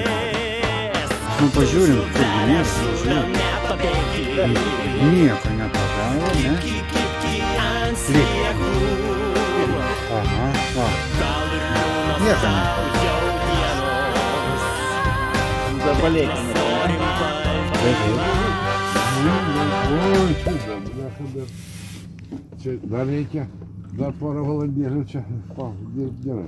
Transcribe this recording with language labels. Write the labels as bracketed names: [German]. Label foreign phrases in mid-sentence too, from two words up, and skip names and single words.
[Lithuanian] Nu, pažiūrim, kur nėra žuvies. Nieko nepagavo, ne? Lyg. Aha. Nieko ne. Jautienos [Russian] Заболеть. [Lithuanian] norim [Russian] Ой, чудо, бляха, [Lithuanian] Čia dar reikia, dar porą valandėlių čia dirbt gerai.